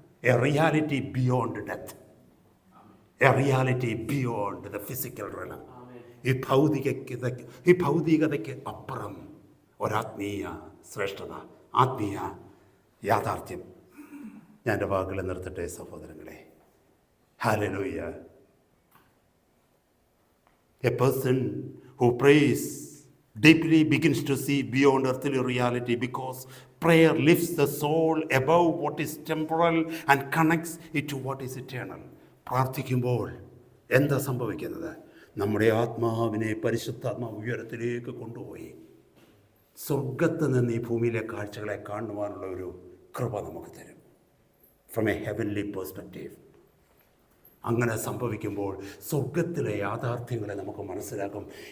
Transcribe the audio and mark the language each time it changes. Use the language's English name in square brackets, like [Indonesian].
[English] A reality beyond death, a reality beyond the physical realm. [Malayalam] ഈ ഭൗതികതയ്ക്ക് അപ്പുറം ഒരാത്മീയ ശ്രേഷ്ഠത, ആത്മീയ യാഥാർത്ഥ്യം. ഞാൻ എൻ്റെ വാക്കുകളെ നിർത്തട്ടെ സഹോദരങ്ങളെ. Hallelujah. [English] A person who prays deeply begins to see beyond earthly reality, because prayer lifts the soul above what is temporal and connects it to what is eternal. [Malayalam] പ്രാർത്ഥിക്കുമ്പോൾ എന്താ സംഭവിക്കുന്നത്? നമ്മുടെ ആത്മാവിനെ പരിശുദ്ധാത്മാവ് ഉയരത്തിലേക്ക് കൊണ്ടുപോയി സ്വർഗത്ത് നിന്ന് ഈ ഭൂമിയിലെ കാഴ്ചകളെ കാണുവാനുള്ള ഒരു കൃപ നമുക്ക് തരും. [English] From a heavenly perspective. [Malayalam] അങ്ങനെ സംഭവിക്കുമ്പോൾ സ്വർഗത്തിലെ യാഥാർത്ഥ്യങ്ങളെ നമുക്ക് മനസ്സിലാക്കും.